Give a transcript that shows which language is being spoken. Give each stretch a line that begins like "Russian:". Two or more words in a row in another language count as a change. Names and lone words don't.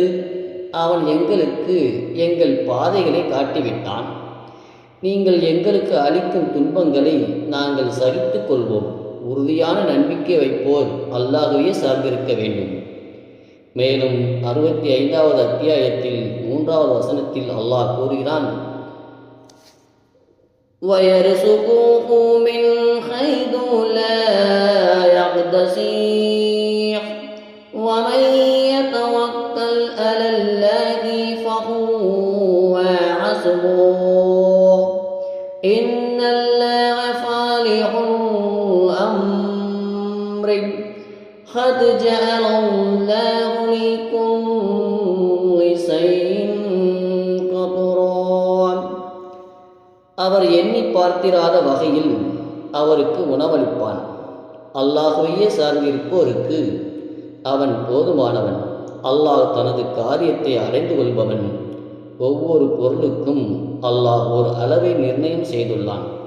Tamil: அவன் எங்களுக்கு எங்கள் பாதைகளை காட்டிவிட்டான். நீங்கள் எங்களுக்கு அளிக்கும் துன்பங்களை நாங்கள் சகித்து கொள்வோம். உறுதியான நம்பிக்கை வைப்போர் அல்லாஹ்வையே சார்ந்திருக்க வேண்டும். மேலும் 65வது அத்தியாயத்தில் 3வது வசனத்தில் அல்லாஹ் கூறுகிறான்,
Arabic: وَيَرْزُقُهُ مِنْ حَيْثُ لَا يَحْتَسِبُ وَمَنْ يَتَوَكَّلْ عَلَى اللَّهِ فَهُوَ حَسْبُهُ إِنَّ اللَّهَ بالغ أَمْرِهِ قَدْ جَعَلَ اللَّهُ لِكُلِّ شَيْءٍ قَدْرًا.
Tamil: அவர் எண்ணி பார்த்திராத வகையில் அவருக்கு உணவளிப்பான். அல்லாஹ்வையே சார்ந்திருப்போருக்கு அவன் போதுமானவன். அல்லாஹ் தனது காரியத்தை அடைந்து கொள்பவன். ஒவ்வொரு பொருளுக்கும் அல்லாஹ் ஒரு அளவை நிர்ணயம் செய்துள்ளான்.